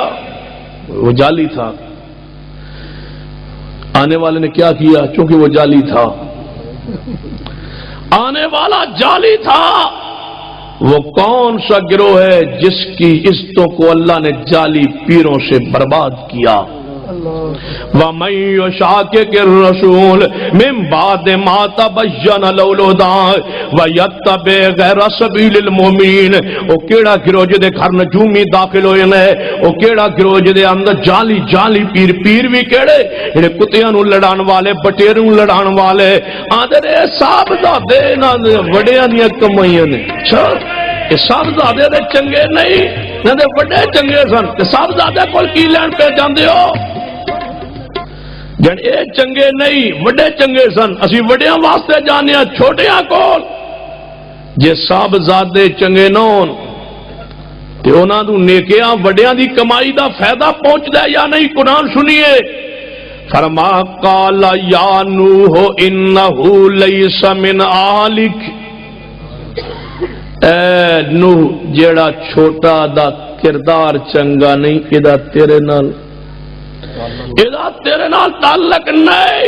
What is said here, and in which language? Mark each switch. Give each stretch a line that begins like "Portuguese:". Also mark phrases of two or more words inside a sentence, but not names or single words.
Urdu: وہ جعلی تھا، آنے والے نے کیا کیا؟ چونکہ وہ جعلی تھا، آنے والا جعلی تھا۔ وہ کون سا گروہ ہے جس کی عزتوں کو اللہ نے جعلی پیروں سے برباد کیا؟
Arabic: وَمَن يُشَاقِقِ الرَّسُولَ مِن بَعْدِ مَا تَبَيَّنَ لَهُ الْهُدَىٰ وَيَتَّبِعْ غَيْرَ سَبِيلِ الْمُؤْمِنِينَ۔
Punjabi: او کیڑا گروہ جدے گھر نجومی داخل ہوئے نے، او کیڑا گروہ جدے اندر جعلی پیر بھی کیڑے جڑے کتیاں نو لڑان والے، بٹیروں نو لڑان والے، آندے صاحبزادے نہ وڈیاں دیاں کمائیاں نے۔ اچھا صاحبزادے دے چنگے نہیں، نہ دے وڈے چنگے سن، تے صاحبزادے کول کی لین پہ جاندے ہو؟ جن اے چنگے نہیں، وڈے چنگے سن، اسی وڈیاں واسطے جانے ہیں، چھوٹیاں کول جے صاحبزادے چنگے نون تے انہاں نوں نیکیاں وڈیاں دی کمائی دا فائدہ پہنچدا ہے یا نہیں؟ قرآن سنیے، فرما
Arabic: قال یا نوح انہ لیس من آلک،
Punjabi: اے نوح جیڑا چھوٹا دا کردار چنگا نہیں، ادا تیرے نال تعلق نہیں۔